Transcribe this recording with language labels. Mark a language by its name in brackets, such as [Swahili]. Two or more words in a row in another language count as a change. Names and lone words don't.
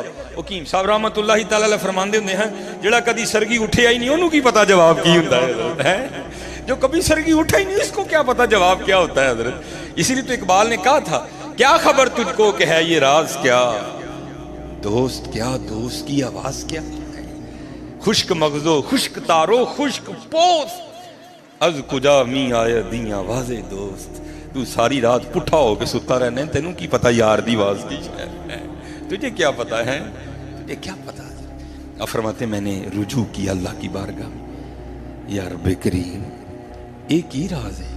[Punjabi] حکیم صاحب رحمت اللہ تعالی علیہ فرماندے ہوندے ہیں جڑا کدی سرگی اٹھیا ہی نہیں انہوں کی پتا جواب کی ہوندا ہے حضرت، [Urdu] ہے جو کبھی سرگی اٹھا ہی نہیں اس کو کیا پتا جواب کیا ہوتا ہے حضرت. اسی لیے تو اقبال نے کہا تھا کیا خبر تجھ کو کہ ہے یہ راز کیا، دوست کیا دوست کی آواز کیا، [Persian] خشک مغزو خشک تارو خشک پوست از کجا می آیا دی آواز دوست. [Punjabi] تو ساری رات پٹھا ہو کے ستا رہنے، تینوں کی پتا یار دی آواز کی ہے، [Urdu] تجھے کیا پتا ہے، تجھے کیا پتا. اب فرماتے میں نے رجوع کیا اللہ کی بارگاہ میں، یا رب کریم ایک ہی راز ہے.